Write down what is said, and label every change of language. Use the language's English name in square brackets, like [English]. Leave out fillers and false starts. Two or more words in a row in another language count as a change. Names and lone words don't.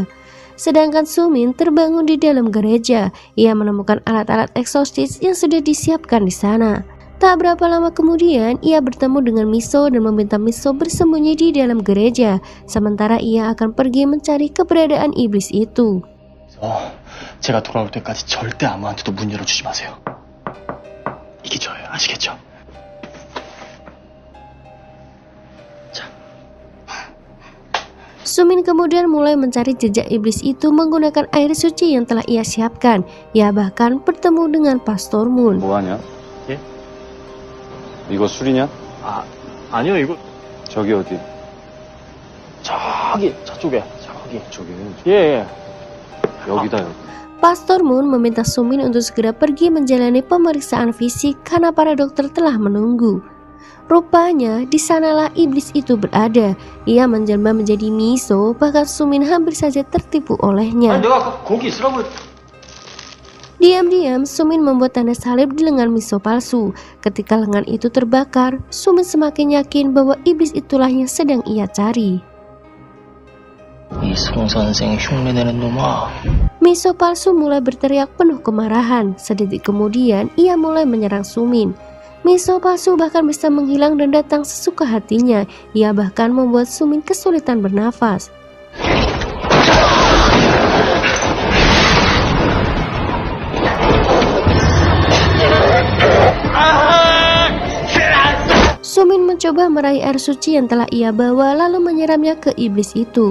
[Indonesian] Sedangkan Sumin terbangun di dalam gereja. Ia menemukan alat-alat eksorsis yang sudah disiapkan di sana. Tak berapa lama kemudian, ia bertemu dengan Miso dan meminta Miso bersembunyi di dalam gereja, sementara ia akan pergi mencari keberadaan iblis itu. [Korean] 제가 돌아올 때까지 절대 아무한테도 문 열어주지 마세요. 이게 저예요. 아시겠죠? 자. [Indonesian] Sumin kemudian mulai mencari jejak iblis itu menggunakan air suci yang telah ia siapkan. Ia bahkan bertemu dengan Pastor Moon. [Korean] 뭐하냐? 예? 이거 술이냐? 아니요, 이거 저기 어디? 저쪽에. 저기 예. 여기다 여기. [Indonesian] Pastor Moon meminta Sumin untuk segera pergi menjalani pemeriksaan fisik karena para dokter telah menunggu. Rupanya di sanalah iblis itu berada. Ia menjelma menjadi Miso, bahkan Sumin hampir saja tertipu olehnya. [Korean] 내가 거기 있으라고 [Indonesian] Diam-diam Sumin membuat tanda salib di lengan Miso palsu. Ketika lengan itu terbakar, Sumin semakin yakin bahwa iblis itulah yang sedang ia cari. [Korean] 이 송 선생 흉내내는 놈아. [Indonesian] Miso palsu mulai berteriak penuh kemarahan. Sedetik kemudian ia mulai menyerang Sumin. Miso palsu bahkan bisa menghilang dan datang sesuka hatinya. Ia bahkan membuat Sumin kesulitan bernafas. Sumin mencoba meraih air suci yang telah ia bawa lalu menyiramnya ke iblis itu.